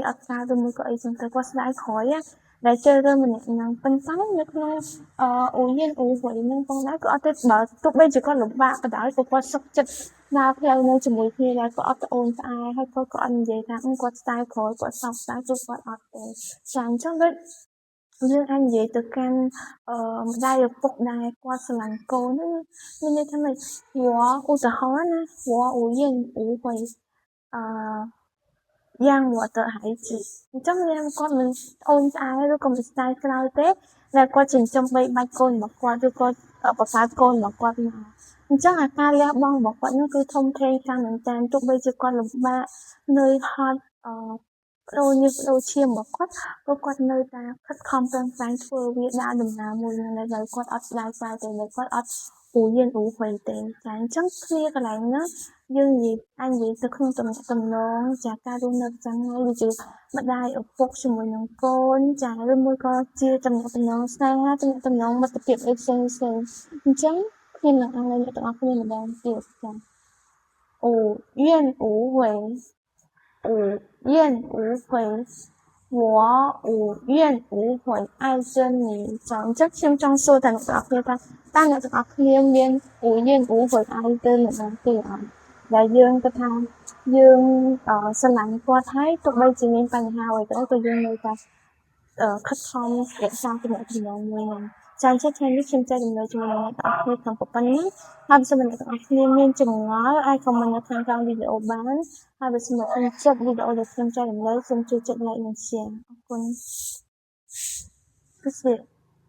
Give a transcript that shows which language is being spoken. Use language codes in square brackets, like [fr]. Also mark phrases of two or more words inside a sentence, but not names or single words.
[km] អត់ការឬមួយក៏អីចឹងទៅគាត់ស្ដាយក្រោយដែលជ្រើសរើសម្នាក់ហ្នឹងប៉ុន្តែនៅក្នុងអូយៀនអូវ័យហ្នឹងផងដែរក៏អត់ទេបើទោះបីជាគាត់លំបាកក៏ដោយក៏គាត់សុខចិត្តដើរផ្លូវនៅជាមួយគ្នាដែរក៏អត់ត្អូញត្អែហើយគាត់ក៏អត់និយាយថាគាត់ស្ដាយក្រោយគាត់សោកស្ដាយគឺគាត់អត់ទេចាអញ្ចឹងដូចយើងអាចនិយាយទៅកាន់ម្ដាយឪពុកដែរគាត់ស្រឡាញ់កូនហ្នឹងមានន័យថាម៉េចឧទាហរណ៍ណា [zh] 我无怨无悔让我的孩子 [km] អញ្ចឹងមានគាត់មិនអូនស្អាយឬក៏មិនស្ដាយក្រោយទេដែលគាត់ចិញ្ចឹមបីបាច់កូនរបស់គាត់ឬក៏បង្កើតកូនរបស់គាត់មកអញ្ចឹងអាការលះបង់របស់គាត់នោះគឺធំធេងខ្លាំងមែនតើទោះបីជាគាត់លំបាកនឿយហត់បដូរញើសបដូរឈាមរបស់គាត់ក៏គាត់នៅ តែខិតខំប្រឹងប្រែងធ្វើវាដើរដំណើរមួយនឹងដែលគាត់អត់ស្ដាយក្រោយទេដែលគាត់អត់អូយៀនអូវ័យទេចាអញ្ចឹងគ្នាកន្លែងហ្នឹងយើងនិយាយទៅក្នុងទំនាក់ទំនងចាការរស់នៅប្រចាំថ្ងៃដូចជាម្ដាយឪ ពុកជាមួយនឹងកូនចាឬមួយក៏ជាទំនាក់ទំនងស្នេហាទំនាក់ទំនងមិត្តភាពអីផ្សេងអញ្ចឹងខ្ញុំនឹងឲ្យអ្នកទាំងអស់គ្នាម្ដងទៀតចា [zh] 五怨无悔五怨无悔我五怨无悔爱着你 [km] ចាអញ្ចឹងខ្ញុំចង់សួរតែអ្នកទាំងអស់គ្នាថាតើអ្នកទាំងអ ស់គ្នាមាន [zh] 五怨无悔爱 [km] ទៅអ្នកណាទេអត់ដែលយើងគិតថាយើងស្រឡាញ់គាត់ហើយទោះបីជាមានបញ្ហាអ្វីក៏ដោយក៏យើងនៅតែខិតខំរក្សាទំនាក់ទំនងមួយហ្នឹងចាអញ្ចឹងថ្ងៃនេះខ្ញុំចែករំលែកជាមួយអ្នកទាំងអស់គ្នាក្នុងប៉ុណ្ណឹងហើយបើសិនអ្នកទាំងអស់គ្នាមានចម្ងល់អាចខមមិននៅខាងក្រោមវីដេអូបានហើយបើសិនមកចិត្តវីដេអូដែលខ្ញុំចែករំលែកសូមជួយចុច like និង share អរគុណ